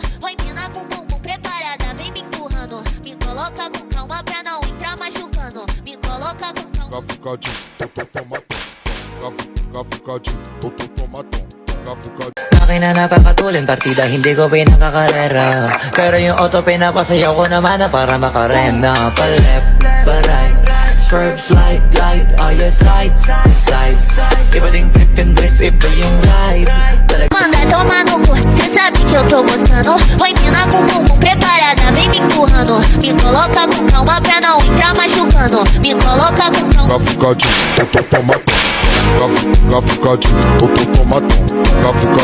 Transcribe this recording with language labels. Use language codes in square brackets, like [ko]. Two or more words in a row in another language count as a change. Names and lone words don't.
[pt] Vai mina com bumbum preparada, vem me empurrando. Me coloca com calma pra não entrar machucando. Me coloca com calma. Cafucadinho, tomatom. Cafucadinho, tomatom. Cafucadinho. [tl] akin na napapatulin, partida hindi ko pinagkakarera. Pero yung auto pinapasayaw ko naman na para makarena. Pa-left, [en] pa-right, swerve, slide, glide. Oh yeah, side, side. [tl] Iba ding [en] trip and drift, [tl] iba yung ride. [pt] Manda tomar no cu, cê sabe que eu tô gostando. Vai mina com bumbum preparada, vem me empurrando. Me coloca com calma pra não entrar machucando. Me coloca com calma. Cafucadinho, tomatom. Cafucadinho, tomatom. Cafucadinho.